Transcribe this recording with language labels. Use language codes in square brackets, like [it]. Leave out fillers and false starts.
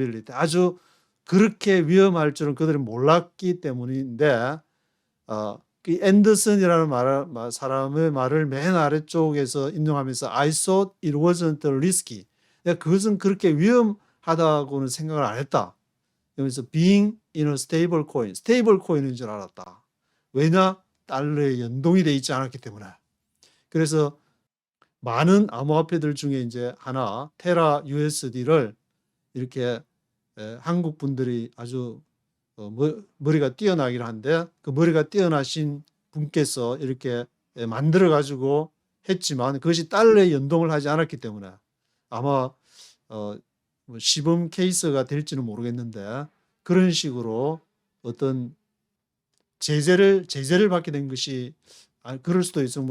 [ko] 아주 그렇게 위험할 줄은 그들이 몰랐기 때문인데, 그 앤더슨이라는 사람의 말을 맨 아래쪽에서 인용하면서 [en] I thought it wasn't risky. [ko] 내가 그것은 그렇게 위험하다고는 생각을 안 했다. 그래서 [en] being in a stable coin [ko] 인 줄 알았다. 왜냐? 달러에 연동이 돼 있지 않았기 때문에. 그래서 많은 암호화폐들 중에 이제 하나 테라 USD를 이렇게 한국 분들이 아주 머리가 뛰어나긴 한데 그 머리가 뛰어나신 분께서 이렇게 만들어 가지고 했지만 그것이 달러에 연동을 하지 않았기 때문에 아마 뭐 시범 케이스가 될지는 모르겠는데, 그런 식으로 어떤 제재를 받게 된 것이 그럴 수도 있어.